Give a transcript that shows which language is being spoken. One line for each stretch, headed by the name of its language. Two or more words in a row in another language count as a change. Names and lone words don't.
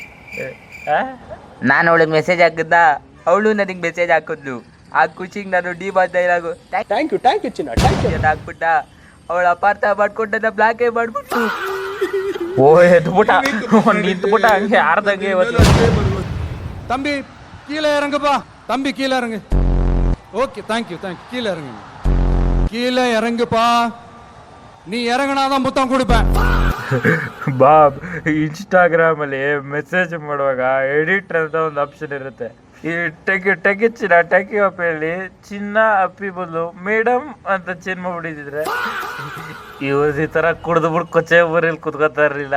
Kannada: ನಾನು ಅವಳಿಗೆ ಮೆಸೇಜ್ ಹಾಕಿದ್ದ, ಅವಳು ನನಗೆ ಮೆಸೇಜ್ ಹಾಕಿದ್ಲು. ಆ ಖುಷಿಗೆ ನಾನು ಡಿ ಬಾಯ್ಲಾಗು
English: thank you
Kannada: ಚಿನ್ನ ಹಾಕ್ಬಿಟ್ಟ. ಅವಳ ಅಪಾರ್ಥ ಮಾಡ್ಕೊಂಡು ನನ್ನ ಬ್ಲಾಕೇ ಮಾಡ್ಬಿಟ್ಟು ಎದ್ಬಿಟ್ಟ ನಿಂತ್ಬಿಟ್ಟ ಹಂಗೆ ಯಾರ್ದಂಗೆ.
Tamil: தம்பி கீழே இறங்குப்பா, தம்பி கீழே இறங்கு.
English: okay, thank you
Tamil: கீழே இறங்கு, கீழே இறங்குப்பா. நீ இறங்கினாதான் முத்தம் கொடுப்பேன்.
Kannada: ಬಾಬ್, ಇನ್ಸ್ಟಾಗ್ರಾಮ್ ಅಲ್ಲಿ ಮೆಸೇಜ್ ಮಾಡುವಾಗ ಎಡಿಟ್ ಅಂತ ಒಂದು ಆಪ್ಷನ್ ಇರುತ್ತೆ. ಈ ಟೆಕಿ ಚಿನ್ನ ಟೆಕಿ ಅಪ್ಪಿಯಲ್ಲಿ ಚಿನ್ನ ಅಪ್ಪಿ ಬದಲು ಮೇಡಮ್ ಅಂತ ಚೇಂಜ್ ಮಾಡ್ಬಿಟ್ಟಿದ್ರೆ ಇವ್ರು ಈ ತರ ಕುಡ್ದು ಕೊಚ್ಚೆ ಊರಲ್ಲಿ ಕುತ್ಕೋತಾ ಇರ್ಲಿಲ್ಲ.